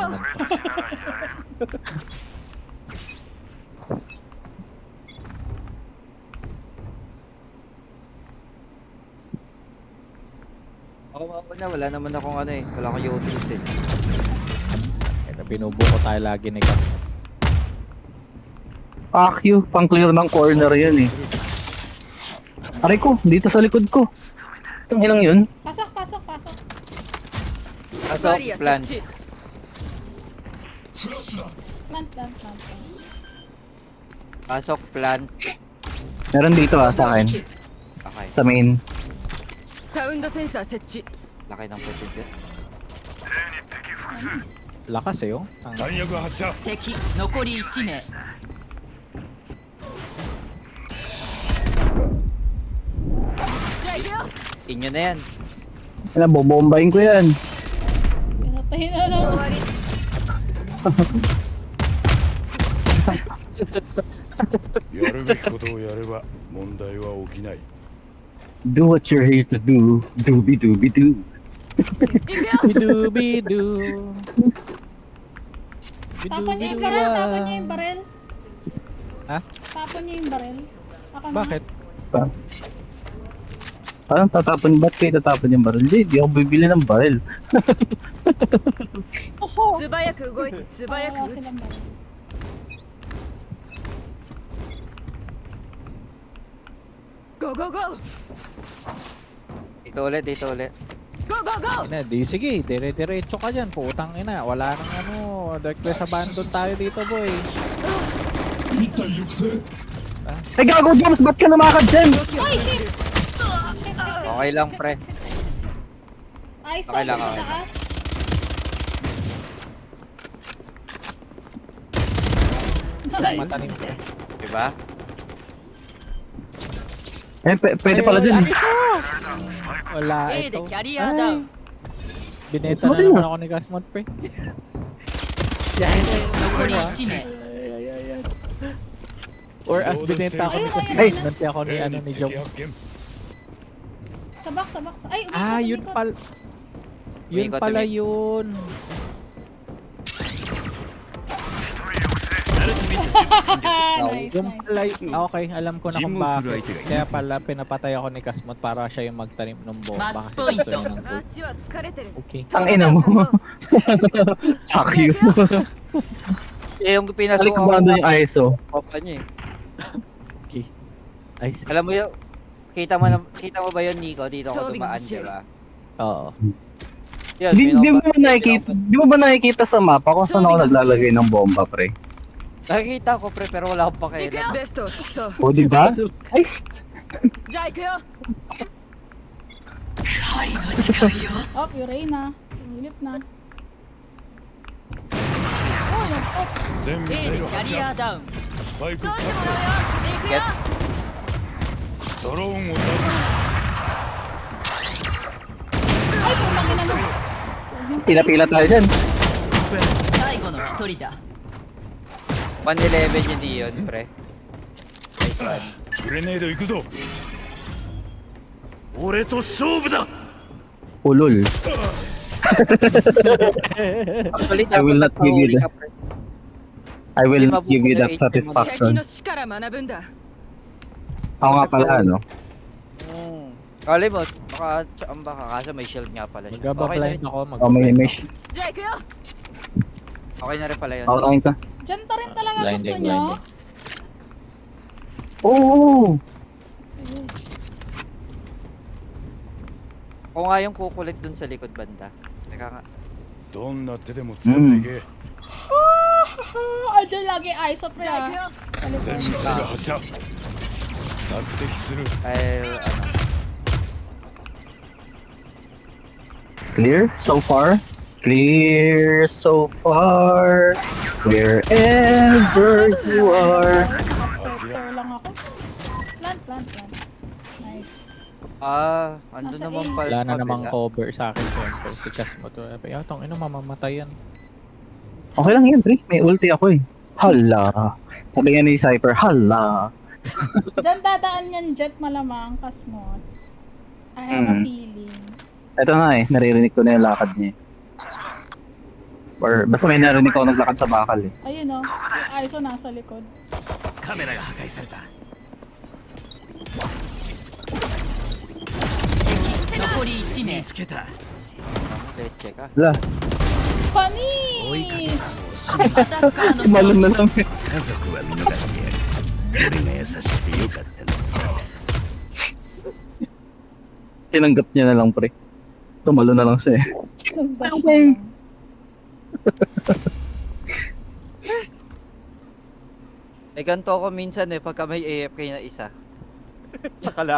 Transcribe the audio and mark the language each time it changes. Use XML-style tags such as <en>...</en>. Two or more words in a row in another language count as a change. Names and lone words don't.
<tl>naman to. Ako na, wala naman akong ano eh. Wala akong utility eh. Kaya binubuko tayo lagi ni Cap.</tl> <en>Fuck you,</en> <tl>pang clear ng corner yun eh. Aray ko, dito sa likod ko. Itong ilang yun? Pasok. Pasok,</tl> <ja>バリア</ja> <tl>plant.</tl> <ja>設置フラッシュだ</ja> <tl>Plant. Pasok, plant. Meron dito sa akin. Okay. sa main.</tl> <ja>サウンドセンサー設置</ja> <tl>Laki ng potential. Lakas eh, oh.</tl> <ja>弾薬発射敵残り1名じゃあ行くよ</ja> <tl>Inyo na yan. Nabobombahin ko yan. Pinatay na lang.</tl> <ja>やるべきことをやれば問題は起きない</ja> <en>Do what you're here to do. Doobie doobie doo.</en> <ja>行くよ Bidu-bidu.</ja> <tl>Tapon niya yung barel, tapon niya yung barel. Ha? Tapon niya yung barel. Ako na. Bakit? Parang tatapon, ba't kayo tatapon yung baril? Hindi ako bibili ng baril.</tl> <ja>素早く動いて素早</ja> <tl>Wala</tl> <ja>く撃つ</ja> <tl>silang barel.</tl> <en>Go go go</en> <tl>Dito ulit, dito ulit.</tl> <en>Go go go</en> <tl>Ina, di sige, dire-diretso ka dyan. Putang ina, wala nang ano.</tl> <en>Reckless abandon</en> <tl>tayo dito, boy.</tl> <ja>一体行くぜ</ja> <tl>Ay gago, James! Ba't ka namakad dyan? Okay lang, pre. Ay, so, Okay lang, sa okay. taas. Nice. Matanim. Diba? Eh, pwede pala dyan. Wala,</tl> <ja>A で</ja> <tl>ito.</tl> <ja>キャリアダウン</ja> <tl>Bineta na naman ako ni Gasmont, pre.</tl> <ja>残り1名</ja> <tl>Or as binenta ako ni Ayun, Gasmont, ayun. binenta ako ni, ano, ni</tl> <ja>敵</ja> <tl>Jom.</tl> <ja>発見</ja> <tl>Sabak, sabak. Ay, umikot, Ah, yun umikot. pala. Yun Umikot, pala umikot. yun. Nice, Yung nice. pala, okay, alam ko na kung bakit. Kaya pala pinapatay ako ni Gasmont para siya yung magtanim ng bomba. Match Kasi point. gusto niya ng</tl> <ja>あっちは疲れてる</ja> <tl>Okay. Ang ina mo. Fuck you. Eh, yung pinasukan Balik mo doon yung ISO. Papa niya eh. Okay. Nice. Alam mo yun, kita mo ba yun, Nico? Dito ako Sabi dumaan, ko siya. diba? Oo. Yun, Di mo pinapa- nakikita, di mo ba nakikita sa mapa kung saan ako naglalagay ng bomba, pre? Nakikita ko, pre, pero wala akong pakialam.</tl> <ja>ベストを尽くそう</ja> <tl>O, di ba? Nice.</tl> <ja>じゃあ行くよ</ja> <tl>Oh, Urena. Sumilip na. Oh, nag-off.</tl> <ja>全ミ A サイでキャル発射リアダウンスパイク通し確てもらうよ行くよ</ja> <tl>Gets?</tl> <ja>保ドローンを出す</ja> <tl>Ay, putang ina mo. Pila-pila tayo dyan.</tl> <ja>最後の1人だ</ja> <tl>111 yun di yun, pre.</tl> <en>Nice one.</en> <ja>グレネード行くぞ俺と勝負だ</ja> <tl>Ulol. Actually,</tl> <en>I will not give you</en> <tl>nahuli</tl> <en>the-</en> <tl>ka, pre.</tl> <en>I will</en> <tl>Kasi</tl> <en>not give you that</en> <tl>mabubuhay ka</tl> <ja>敵</ja> <en>satisfaction.</en> <ja>の死から学ぶんだ</ja> <tl>Ako nga pala, ano? Kali mo, baka kaso may shield nga pala siya. Okay na Magbablind rin, ako. Oh, may...</tl> <ja>じゃあ行くよ</ja> <tl>okay na rin pala yun. Outline ka. Diyan pa rin talaga Blinding, gusto nyo. blinding. Oo! Ako nga yung kukulit dun sa likod banda. Teka nga.</tl> <ja>どんな手でも使っていけ</ja> <tl>Ah, dyan lagi ISO, pre.</tl> <ja>じゃあ行く</ja> <tl>ah.</tl> <ja>よ</ja> <tl>Sa likod.</tl> <ja>全ミサイル発射索敵する</ja> <tl>Ay, ano.</tl> <en>Clear so far? Clear so far. Wherever you are.</en> <tl>Spectre lang ako. Plant, plant, plant. Nice. Andun Nasa naman A. pala. Wala na sa namang kabila. cover sa akin. Siyempre, si Gasmont. Yung tong ino, mamamatay yan. Okay lang yan, pre. May ulti ako eh. Hala. Sabi nga ni Cypher, hala. Diyan dadaan yan jet malamang, Kasmot.</tl> <en>I have a feeling.</en> <tl>Ito nga eh, naririnig ko na yung lakad niya. Or basta may narinig ko naglakad sa bakal eh. Ayun o, yung ISO nasa likod.</tl> <ja>カメラが破壊された敵残り1名つけた</ja> <tl>Leche ka. Hala, Panis!</tl> <ja>アタッカーの</ja> <tl>malun na lang.</tl> <ja>家族は見逃してやる俺が優しくてよかったな</ja> <tl>Tinanggap niya na lang, pre. Tumalo na lang siya eh. Nag-dash Okay. na lang. Eh, ganito ako minsan eh, pagka may AFK na isa.</tl>